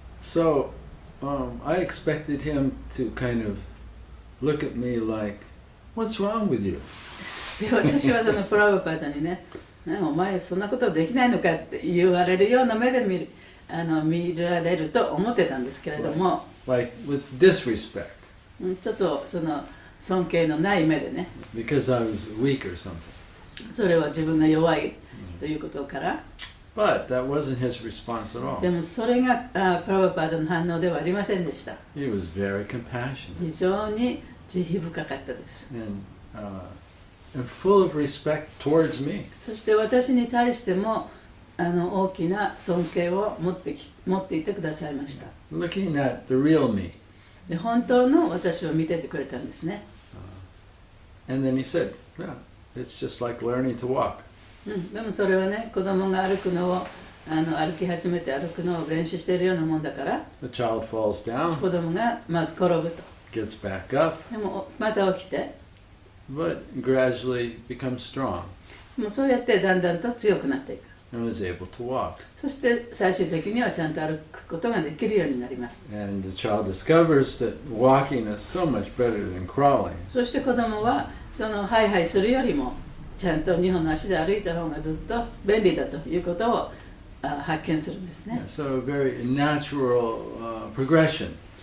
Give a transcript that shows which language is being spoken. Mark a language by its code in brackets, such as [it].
[en] So I expected him to kind of look at me like, "What's wrong with you?" [ja] で私はそのプラバパーダにね、お前そんなことできないのかって言われるような目で見られると思ってたんですけれども、 [en] Like with disrespect, [ja] ちょっとその尊敬のない目でね、 [en] because I was weak or something. [ja] それは自分が弱いということから、 [en] But that wasn't his response at [ja] で [en] all. [ja] もそれがプラバパーダの反応ではありませんでした。 [en] He was very compassionate [ja] 非常に慈悲深かったです。 [en] and full of respect towards me. [ja] そして私に対しても大きな尊敬を持っていてくださいました。 [en] Looking at the real me. [ja] で本当の私を見ててくれたんですね。 [en] And then he said, "Yeah, it's just like learning to walk." [ja] でもそれはね、子供が歩くのを歩き始めて歩くのを練習しているようなもんだから、 [en] The child falls down, [ja] 子供がまず転ぶと。 [en] gets back up, [ja] でもまた起きて、 [en] but gradually becomes strong [ja] もうそうやってだんだんと強くなっていく。 [en] and was able to walk. [ja] そして最終的にはちゃんと歩くことができるようになります。 [en] And the child discovers that walking is so much better than crawling. [ja] そして子供はそのハイハイするよりもちゃんと2本の足で歩いた方がずっと便利だということを発見するんですね。 [en] So a very natural progression.